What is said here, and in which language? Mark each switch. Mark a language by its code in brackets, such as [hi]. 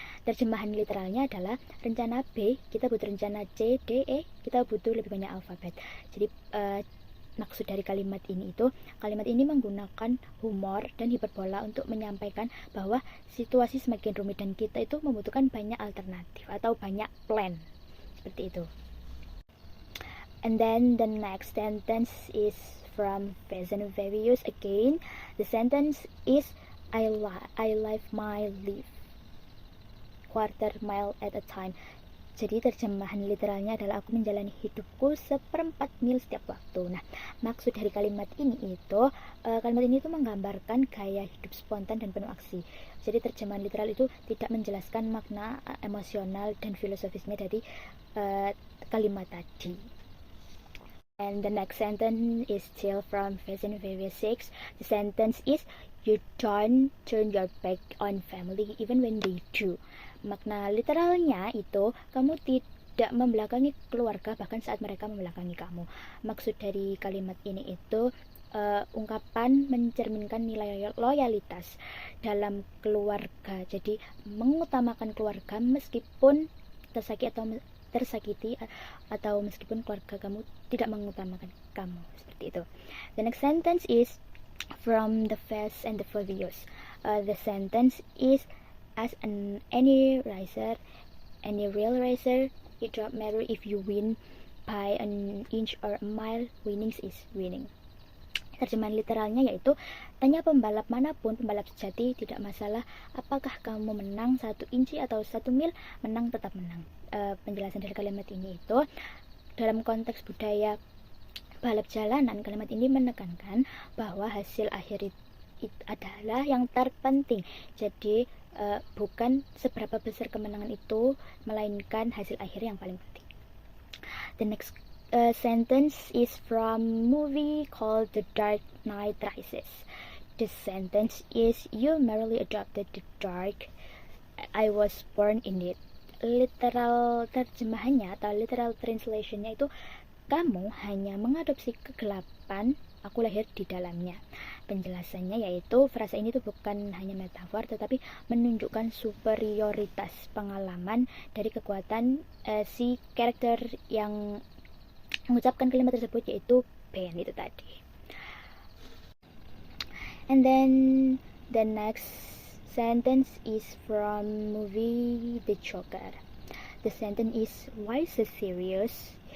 [id] Terjemahan literalnya adalah rencana B, kita butuh rencana C, D, E, kita butuh lebih banyak alfabet. Jadi maksud dari kalimat ini menggunakan humor dan hiperbola untuk menyampaikan bahwa situasi semakin rumit dan kita itu membutuhkan banyak alternatif atau banyak plan. Seperti itu. [en] And then the next sentence is from Fast and Furious again. The sentence is, I live my life quarter mile at a time. [id] Jadi terjemahan literalnya adalah aku menjalani hidupku 1/4 mil setiap waktu. Nah, maksud dari kalimat ini itu menggambarkan gaya hidup spontan dan penuh aksi. Jadi terjemahan literal itu tidak menjelaskan makna emosional dan filosofisnya dari kalimat tadi. [en] And the next sentence is still from Fast and Furious 6. The sentence is, you don't turn your back on family even when they do. [id] Makna literalnya itu, kamu tidak membelakangi keluarga bahkan saat mereka membelakangi kamu. Maksud dari kalimat ini itu ungkapan mencerminkan nilai loyalitas dalam keluarga. Jadi mengutamakan keluarga meskipun tersakiti atau meskipun keluarga kamu tidak mengutamakan kamu, seperti itu. [en] The next sentence is from The Fast and the Furious. The sentence is, as any real racer, it don't matter if you win by an inch or a mile, winning is winning. [id] Terjemahan literalnya yaitu, tanya pembalap manapun, pembalap sejati, tidak masalah apakah kamu menang 1 inci atau 1 mil, menang tetap menang. Penjelasan dari kalimat ini itu dalam konteks budaya balap jalanan, kalimat ini menekankan bahwa hasil akhir itu adalah yang terpenting. Jadi bukan seberapa besar kemenangan itu, melainkan hasil akhir yang paling penting. [en] The next sentence is from movie called The Dark Knight Rises. The sentence is, you merely adopted the dark, I was born in it. [id] literal terjemahannya atau literal translationnya itu kamu hanya mengadopsi kegelapan, aku lahir di dalamnya. Penjelasannya yaitu frasa ini tuh bukan hanya metafor tetapi menunjukkan superioritas pengalaman dari kekuatan si karakter yang mengucapkan kalimat tersebut, yaitu Ben itu tadi. [en] And then the next sentence is from movie The Joker. The sentence is why so serious?